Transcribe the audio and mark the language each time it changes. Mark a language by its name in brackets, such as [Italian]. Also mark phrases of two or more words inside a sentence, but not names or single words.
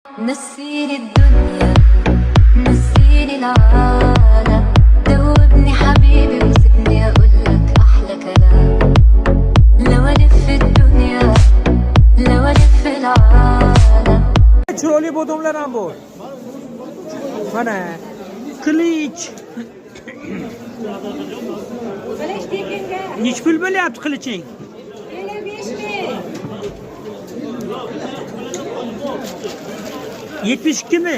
[Arabic] نسيني الدنيا نسيني العالم دوبني حبيبي وسيبني اقولك احلى كلام لو الف الدنيا لو الف العالم [Uzbek] Çiroli bodomlar ham bor. Mana qilich. Nech pul bo'lyapti qiliching? 72 mi?